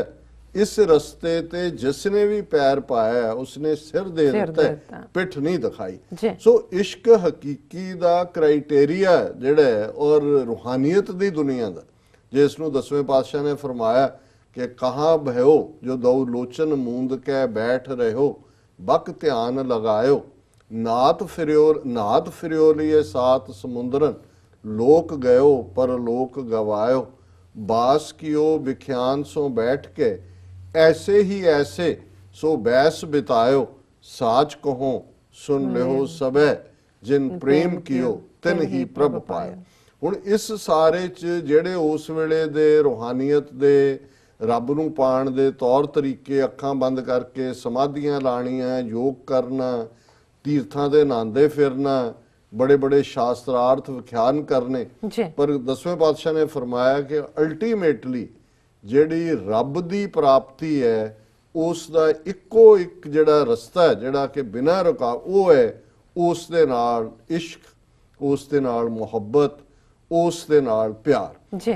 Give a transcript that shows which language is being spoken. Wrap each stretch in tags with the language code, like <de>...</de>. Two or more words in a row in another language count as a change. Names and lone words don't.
<pa>ਇਸ ਰਸਤੇ ਤੇ ਜਿਸ ਨੇ ਵੀ ਪੈਰ ਪਾਇਆ ਉਸਨੇ ਸਿਰ ਦੇ ਦਿੱਤਾ, ਪਿੱਠ ਨਹੀਂ ਦਿਖਾਈ। ਸੋ ਇਸ਼ਕ ਹਕੀਕੀ ਦਾ ਕ੍ਰਾਈਟੇਰੀਆ ਜਿਹੜਾ ਔਰ ਰੂਹਾਨੀਅਤ ਦੀ ਦੁਨੀਆ ਦਾ, ਜਿਸ ਨੂੰ 10ਵੇਂ ਪਾਤਸ਼ਾਹ ਨੇ ਫਰਮਾਇਆ ਕਿ</pa> <bra>कहाँ भइओ जो दउ लोचन मूँद के बैठ रहिओ, बक ध्यान लगाइओ, नाथ फिर्यो लिए सात समुंदरन, लोक गयो पर लोक गवायो, बास कियो विख्यान सो बैठ के, ऐसे ही ऐसे सो बैस बितायो, साच कहो सुन लिहो सबे, जिन प्रेम कियो तिन ही प्रभ पायो।</bra> <pa>ਹੁਣ ਇਸ ਸਾਰੇ 'ਚ ਜਿਹੜੇ ਉਸ ਵੇਲੇ ਦੇ ਰੂਹਾਨੀਅਤ ਦੇ ਰੱਬ ਨੂੰ ਪਾਣ ਦੇ ਤੌਰ ਤਰੀਕੇ, ਅੱਖਾਂ ਬੰਦ ਕਰਕੇ ਸਮਾਧੀਆਂ ਲਾਣੀਆਂ, ਯੋਗ ਕਰਨਾ, ਤੀਰਥਾਂ ਦੇ ਨਹਾਉਂਦੇ ਫਿਰਨਾ, ਬੜੇ ਬੜੇ ਸ਼ਾਸਤਰਾਰਥ ਵਿਖਿਆਨ ਕਰਨੇ, ਪਰ ਦਸਵੇਂ ਪਾਤਸ਼ਾਹ ਨੇ ਫਰਮਾਇਆ ਕਿ ਅਲਟੀਮੇਟਲੀ ਜਿਹੜੀ ਰੱਬ ਦੀ ਪ੍ਰਾਪਤੀ ਹੈ ਉਸ ਦਾ ਇੱਕੋ ਇੱਕ ਜਿਹੜਾ ਰਸਤਾ ਹੈ ਜਿਹੜਾ ਕਿ ਬਿਨਾਂ ਰੁਕਾਵਟ, ਉਹ ਹੈ ਉਸ ਦੇ ਨਾਲ ਇਸ਼ਕ, ਉਸ ਦੇ ਨਾਲ ਮੁਹੱਬਤ, ਉਸ ਦੇ ਨਾਲ ਪਿਆਰ।</pa>